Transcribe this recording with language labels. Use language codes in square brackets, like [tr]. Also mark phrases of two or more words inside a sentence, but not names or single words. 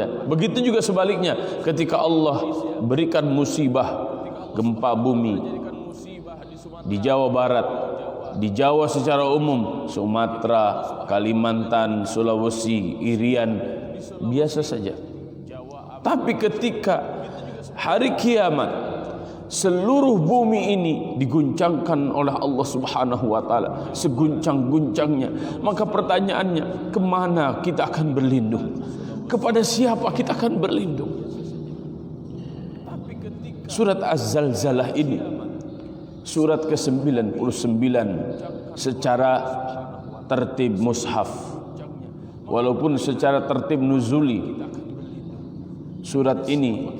[id] Begitu juga sebaliknya, ketika Allah berikan musibah gempa bumi di Jawa Barat, di Jawa secara umum, Sumatera, Kalimantan, Sulawesi, Irian, biasa saja. Tapi ketika hari kiamat, seluruh bumi ini diguncangkan oleh Allah [ar] سبحانه وتعالى [id] seguncang-guncangnya, maka pertanyaannya, kemana kita akan berlindung? Kepada siapa kita akan berlindung? Surat Az-Zalzalah ini surat ke-99 secara tertib mushaf, walaupun secara tertib nuzuli surat ini